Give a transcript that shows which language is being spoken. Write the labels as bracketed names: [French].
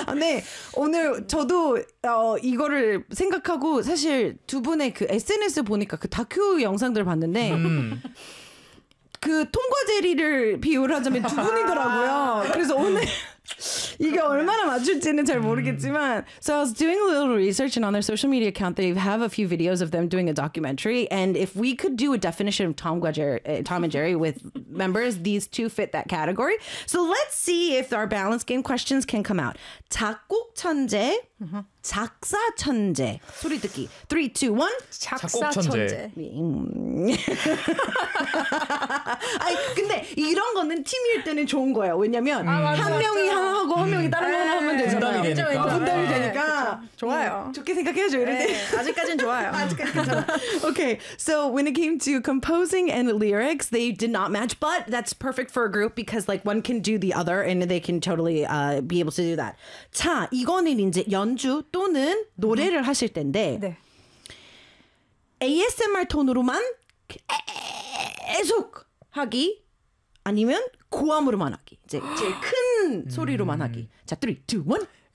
[Korean] 네, 오늘 저도 이거를 생각하고 사실 두 분의 그 SNS 보니까 그 다큐 영상들을 봤는데 그 통과제리를 비유를 하자면 두 분이더라고요. 그래서 오늘 이게 얼마나 맞출지는 잘 모르겠지만 [English] So I was doing a little research and on their social media account they have a few videos of them doing a documentary and if we could do a definition of Tom and Jerry with members these two fit that category. So let's see if our balance game questions can come out. [Korean] 작곡 천재, 작사 천재. 소리 듣기. [English] 3, 2, 1. [Korean] 작사 천재. 아니, 근데 이런 거는 팀일 때는 좋은 거예요. 왜냐면 한 명이 맞죠. 하나 하고 한 명이 다른 거 하나 하면 되잖아요. 분담이 되니까. 분담이 되니까 그쵸. 좋아요. 좋게 생각해야죠. 이럴 때. 아직까진 좋아요. 아직까진 괜찮아. [English] Okay. So when it came to composing and lyrics, they did not match, but that's perfect for a group because like one can do the other and they can totally be able to do that. [Korean] 자, 이거는 이제 연주 또는 노래를 하실 텐데 네. ASMR 톤으로만 계속 하기 아니면 고함으로만 하기 이제 제일 큰 소리로만 하기 자, 3, 2, 1